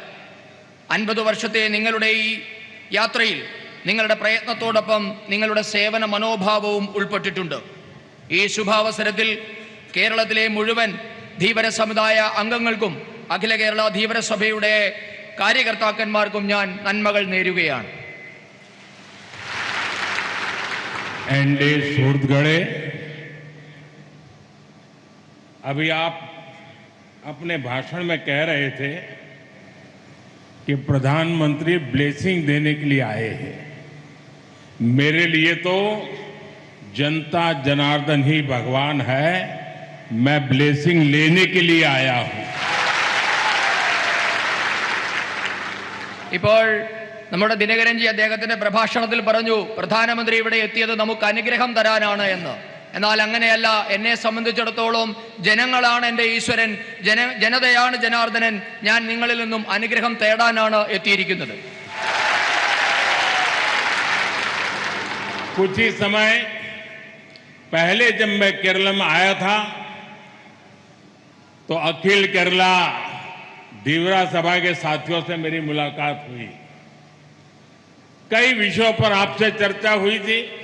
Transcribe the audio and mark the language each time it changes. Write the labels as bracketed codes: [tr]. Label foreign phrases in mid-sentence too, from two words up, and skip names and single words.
[ml] 50 വർഷത്തെ നിങ്ങളുടെ ഈ യാത്രയിൽ നിങ്ങളുടെ പ്രയത്നത്തോടൊപ്പം നിങ്ങളുടെ സേവന മനോഭാവവും ഉൾപ്പെട്ടിട്ടുണ്ട്. ഈ ശുഭാവസരത്തിൽ കേരളത്തിലെ മുഴുവൻ ധീവര സമുദായ അംഗങ്ങൾക്കും അഖില കേരള ധീവര സഭയുടെ കാര്യകർത്താക്കന്മാർക്കും ഞാൻ നന്മകൾ നേരുകയാണ്. [hi] एनडे सूरतगढ़े, अभी आप अपने भाषण में कह रहे थे कि प्रधानमंत्री ब्लेसिंग देने के लिए आए हैं। मेरे लिए तो जनता जनार्दन ही भगवान है। मैं ब्लेसिंग लेने के लिए आया हूं। [ml] ഇപ്പോൾ നമ്മുടെ ദിനകരൻജി അദ്ദേഹത്തിന്റെ പ്രഭാഷണത്തിൽ പറഞ്ഞു, പ്രധാനമന്ത്രി ഇവിടെ എത്തിയത് നമുക്ക് അനുഗ്രഹം തരാനാണ് എന്ന്. എന്നാൽ അങ്ങനെയല്ല. എന്നെ സംബന്ധിച്ചിടത്തോളം ജനങ്ങളാണ് എൻ്റെ ഈശ്വരൻ, ജനതയാണ് ജനാർദ്ദനൻ. ഞാൻ നിങ്ങളിൽ നിന്നും അനുഗ്രഹം തേടാനാണ് എത്തിയിരിക്കുന്നത്. [hi] कुछ ही समय पहले जब मैं केरल में आया था तो अखिल केरला धीवरा सभा के साथियों से मेरी मुलाकात हुई। कई विषयों पर आपसे चर्चा हुई थी।